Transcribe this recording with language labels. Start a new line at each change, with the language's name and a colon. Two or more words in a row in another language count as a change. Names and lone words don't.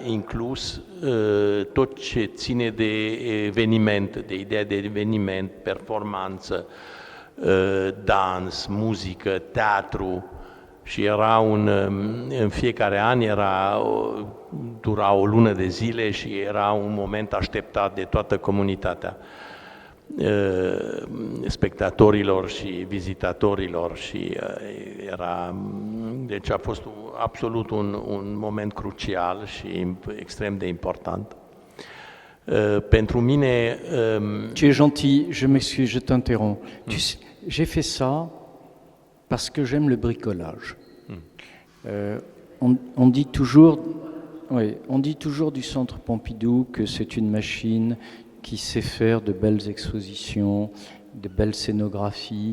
Romanian: inclus tot ce ține de eveniment, de ideea de eveniment, performanță, dans, muzică, teatru și era în fiecare an dura o lună de zile și era un moment așteptat de toată comunitatea spectatorilor și vizitatorilor și deci a fost absolut un moment crucial și extrem de important. Pentru mine...
French: Tu es gentil, je m'excuse, je t'interromps. J'ai fait ça parce que j'aime le bricolage. On dit toujours, on dit toujours du Centre Pompidou que c'est une machine qui sait faire de belles expositions, de belles scénographies.